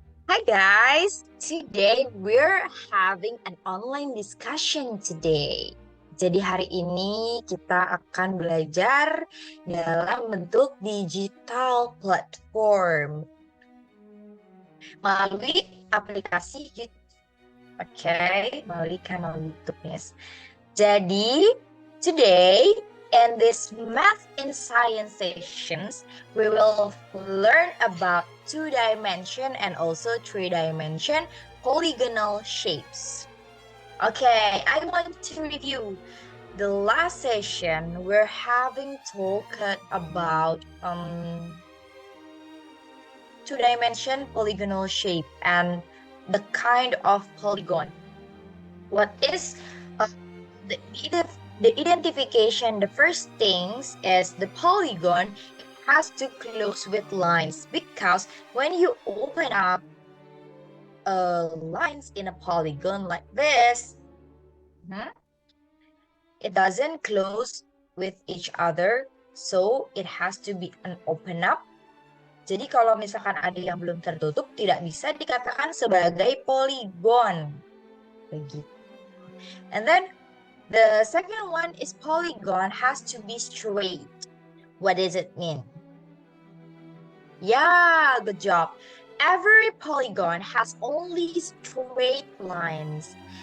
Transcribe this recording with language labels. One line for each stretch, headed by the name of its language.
English: Hi guys, today we're having an online discussion today.
Indonesian: Jadi hari ini kita akan belajar dalam bentuk digital platform melalui aplikasi YouTube. Oke, melalui kanal YouTube, yes.
English: Jadi, today in this math and science sessions, we will learn about two-dimension and also three-dimension polygonal shapes. Okay, I want to review the last session. We're having talked about two-dimension polygonal shape and the kind of polygon. What is the, the identification? The first things is the polygon has to close with lines because when you open up lines in a polygon like this, it doesn't close with each other, so it has to be an open up.
Indonesian: Jadi kalau misalkan ada yang belum tertutup, tidak bisa dikatakan sebagai polygon. Begitu.
English: And then the second one is polygon has to be straight. What does it mean? Yeah, good job. Every polygon has only straight lines.